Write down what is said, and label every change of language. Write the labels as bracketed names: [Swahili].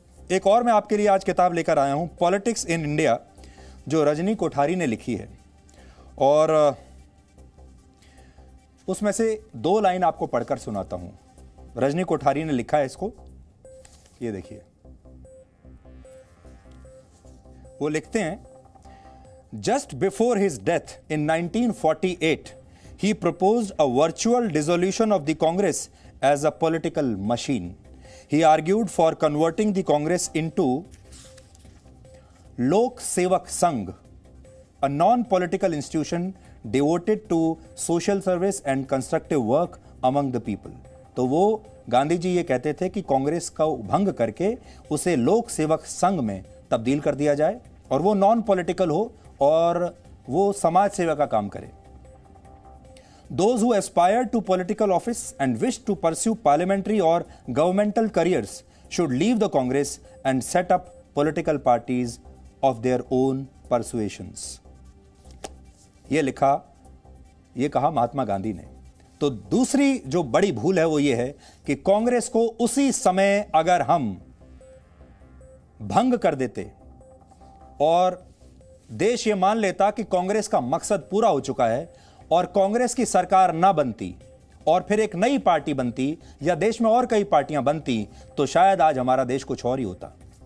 [Hindi] एक और मैं आपके लिए आज किताब लेकर आया हूं, पॉलिटिक्स इन इंडिया, जो रजनी कोठारी ने लिखी है, और उसमें से 2 लाइन आपको पढ़कर सुनाता हूं। रजनी कोठारी ने लिखा है इसको, ये देखिए। वो लिखते हैं, [English] Just before his death in 1948 he proposed a virtual dissolution of the Congress as a political machine. He argued for converting the Congress into Lok Sevak Sangh, a non-political institution devoted to social service and constructive work among the people. [Hindi] तो वो गांधी जी ये कहते थे कि कांग्रेस का भंग करके उसे लोक सेवक संघ में तब्दील कर दिया जाए, और वो नॉन पॉलिटिकल हो और वो समाज सेवा का काम करे। [English] Those who aspire to political office and wish to pursue parliamentary or governmental careers should leave the Congress and set up political parties of their own persuasions. [Hindi] ये कहा महात्मा गांधी ने। तो दूसरी जो बड़ी भूल है वो ये है कि कांग्रेस को उसी समय अगर हम भंग कर देते और देश ये मान लेता कि कांग्रेस का मकसद पूरा हो चुका है और कांग्रेस की सरकार ना बनती और फिर एक नई पार्टी बनती या देश में और कई पार्टियां बनती, तो शायद आज हमारा देश कुछ और ही होता।